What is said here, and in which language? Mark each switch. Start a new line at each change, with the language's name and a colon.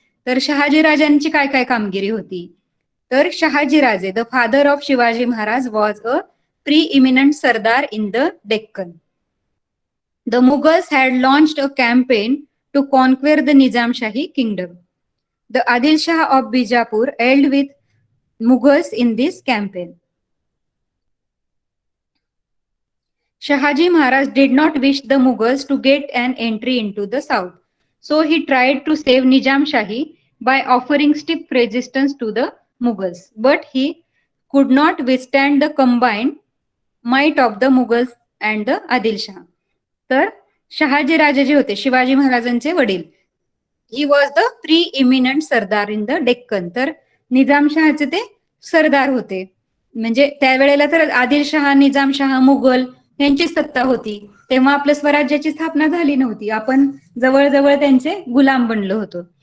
Marathi: तर शहाजी राजांची काय काय कामगिरी होती, तर शहाजी राजे
English: The father of Shivaji Maharaj was a preeminent sardar in the Deccan. The Mughals had launched a campaign to conquer the Nizam Shahi kingdom. The Adil Shah of Bijapur held with Mughals in this campaign. Shahaji Maharaj did not wish the Mughals to get an entry into the south, so he tried to save Nizam Shahi by offering stiff resistance to the Mughals, but he could not withstand the combined might of the Mughals and the Adil Shah.
Marathi: तर शहाजी राजे जे होते शिवाजी महाराजांचे वडील,
English: He was the preeminent sardar in the Deccan.
Marathi: तर निजामशहाचे ते सरदार होते. म्हणजे त्यावेळेला तर आदिलशहा, निजामशहा, मुघल यांची सत्ता होती. तेव्हा आपल्या स्वराज्याची स्थापना झाली नव्हती. आपण जवळजवळ त्यांचे गुलाम बनलो होतो.